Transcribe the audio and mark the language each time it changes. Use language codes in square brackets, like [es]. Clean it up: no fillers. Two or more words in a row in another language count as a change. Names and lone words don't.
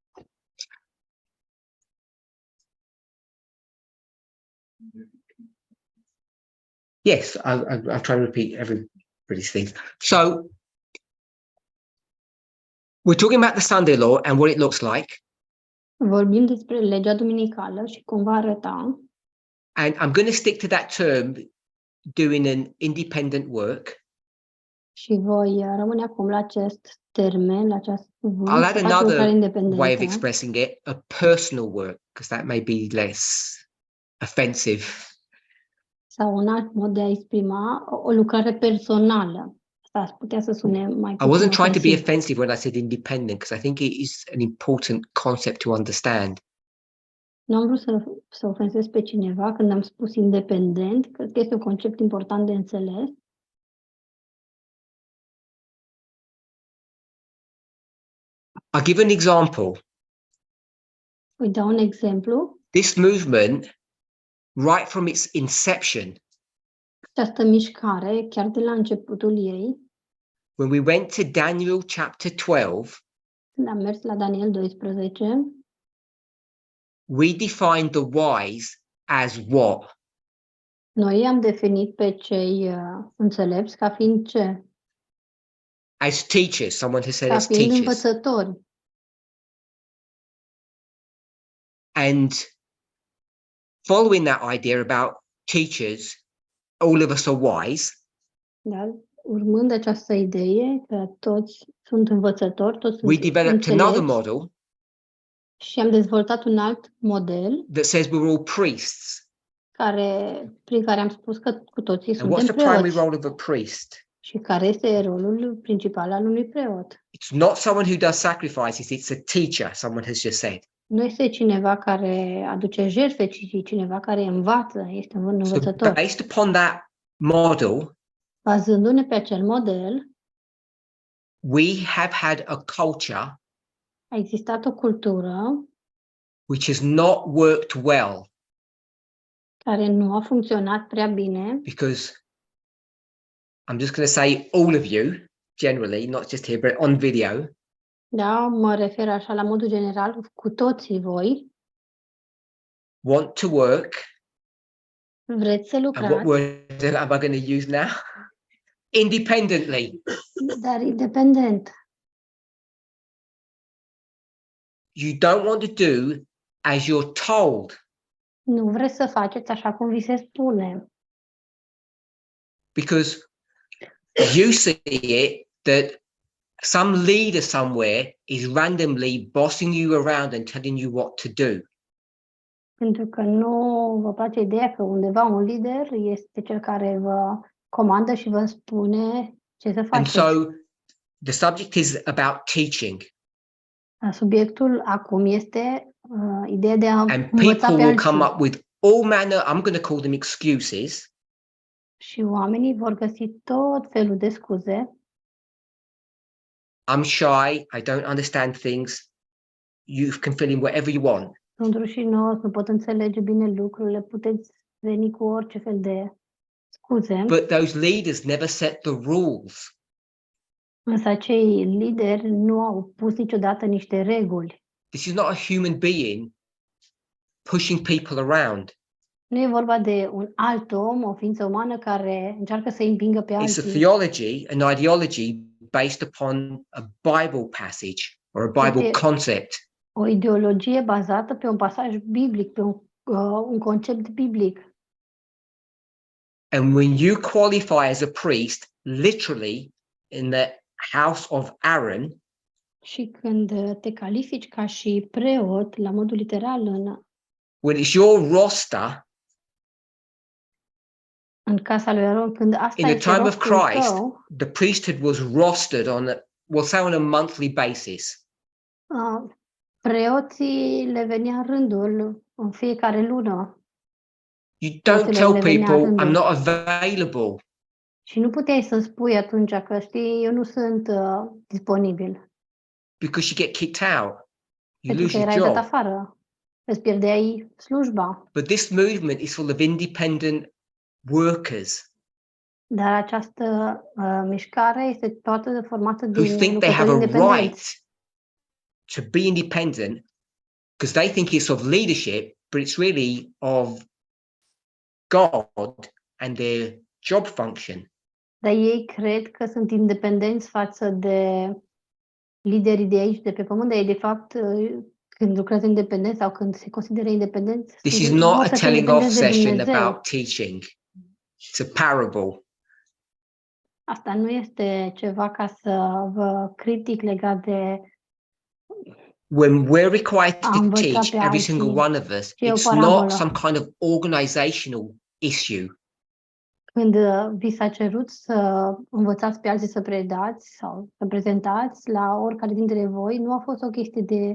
[en] Yes, I'll try to repeat everybody's thing. So we're talking about the Sunday law and what it looks like. [ro] Vorbim despre legea duminicală și cum va arăta. [en] And I'm going to stick to that term, doing an independent work. [ro] Și voi rămâne acum la acest termen, la acest cuvânt. [en] I'll add [ro] să faci lucrare [en] another [ro] independentă. [en] way of expressing it, a personal work, because that may be less offensive. [ro] Sau un alt mod de a exprima o lucrare personală. Asta ar putea să sune mai [en] I [ro] puțin [en] wasn't trying to be [ro] ofensiv. [en] offensive when I said independent, because I think it is an important concept to understand. [ro] Nu am vrut să ofensez pe cineva când am spus independent. Cred că este un concept important de înțeles. [en] I'll give an example. [ro] Voi da un exemplu. [en] This movement, right from its inception, [ro] Această mișcare, chiar de la începutul ei, [en] when we went to Daniel chapter 12, [ro] când am mers la Daniel 12, [en] we defined the wise as what? [ro] noi am definit pe cei înțelepți ca fiind ce? [en] As teachers. Someone has said [ro] Ca [en] as [ro] fiind [en] teachers. [ro] învățători. [en] And following that idea about teachers, all of us are wise. [ro] Da? Urmând această idee că toți sunt învățători, toți [en] We [ro] sunt [en] developed another [ro] înțelepți, [en] model [ro] și am dezvoltat un alt model [en] that says we're all priests. [ro] prin care am spus că cu toții [en] And what's [ro] suntem [en] the primary [ro] preoți. [en] role of a priest? [ro] Și care este rolul principal al unui preot? [en] It's not someone who does sacrifices, it's a teacher, someone has just said. [ro] Nu este cineva care aduce jertfe, ci cineva care învață, este un [en] So [ro] învățător. [en] based upon that model, [ro] Bazându-ne pe acel model, [en] we have had a culture [ro] a existat o cultură [en] which has not worked well [ro] care nu a funcționat prea bine, [en] because I'm just going to say all of you, generally, not just here, but on video, [ro] da, mă refer așa la modul general, cu toții voi [en] want to work. [ro] vreți să [en] And what [ro] lucrați, [en] word am I going to use now? Independently. [ro] dar independent. [en] You don't want to do as you're told [ro] Nu vreți să faceți așa cum vi se spune, [en] because you see it that some leader somewhere is randomly bossing you around and telling you what to do. [ro] Pentru că nu vă place ideea că undeva un lider este cel care vă comandă și vă spune ce să [en] And [ro] faceți. [en] so the subject is about teaching, [ro] Subiectul acum este ideea de a [en] and [ro] învăța [en] people [ro] pe [en] will come [ro] alții. [en] up with all manner, I'm going to call them excuses, [ro] Și oamenii vor găsi tot felul de scuze. [en] I'm shy, I don't understand things. You can fill in whatever you want. [ro] Sunt rușinos, nu pot înțelege bine lucrurile, puteți veni cu orice fel de scuze. [en] But those leaders never set the rules. [ro] Însă acei lideri nu au pus niciodată niște reguli. [en] This is not a human being pushing people around. [ro] Nu e vorba de un alt om, o ființă umană care încearcă să îi împingă pe [en] It's a [ro] alții. [en] theology, an ideology based upon a Bible passage or a Bible [ro] Este [en] concept. [ro] o ideologie bazată pe un pasaj biblic, pe un concept biblic. [en] And when you qualify as a priest, literally in the house of Aaron, [ro] Și când te califici ca și preot, la modul literal, [en] when it's your roster, [ro] în casa lui Aron, când asta [en] in the [ro] este [en] time of [ro] rostul [en] Christ, [ro] tău, [en] the priesthood was rostered on, we'll say on a monthly basis. [ro] preoții le venea rândul în fiecare lună. [en] You don't [ro] Preoților [en] tell [ro] le venea [en] people, [ro] rândul. [en] I'm not available, [ro] Și nu puteai să spui atunci că, știi, eu nu sunt disponibil, [en] because you get kicked out. You [ro] pentru [en] lose [ro] că [en] your [ro] erai dat [en] job. [ro] afară. Îți pierdeai slujba. [en] But this movement is full of independent workers [ro] Dar această mișcare este toată formată [en] who [ro] din [en] think they have [ro] lucrători [en] a right [ro] independenți. [en] to be independent because they think it's of leadership, but it's really of God and their job function. [ro] Dar ei cred că sunt independenți față de liderii de aici, de pe pământ, dar ei, de fapt, când lucrează independent sau când se consideră independenți, [en] This is [ro] vor [en] not a [ro] să fie [en] telling off [ro] independenți de [en] session [ro] Dumnezeu. [en] about teaching. It's a parable. [ro] Asta nu este ceva ca să vă critic legat de [en] When we're required to [ro] învăța [en] teach, [ro] pe [en] every [ro] alții, [en] single one of us, [ro] ci e o [en] it's [ro] parabolă. [en] not some kind of organizational issue. [ro] Când vi s-a cerut să învățați pe alții să predați sau să prezentați la oricare dintre voi, nu a fost o chestie de